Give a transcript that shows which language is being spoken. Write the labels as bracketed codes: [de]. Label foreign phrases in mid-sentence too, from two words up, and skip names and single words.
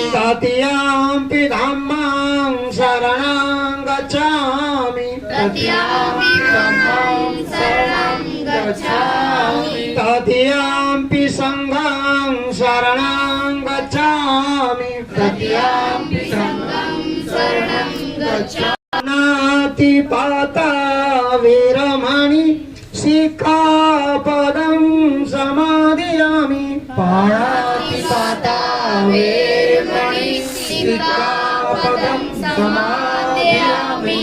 [pi] तृतीयम्पि धम्मं शरणं गच्छामि तृतीयम्पि धम्मं शरणं गच्छामि तृतीयम्पि संघं शरणं गच्छामि तृतीयम्पि संघं शरणं गच्छामि नातिपाता वीरमणि सिक्खापदं समादयामि पाणातिपाता वेरमणि सिक्खापदं समादयामि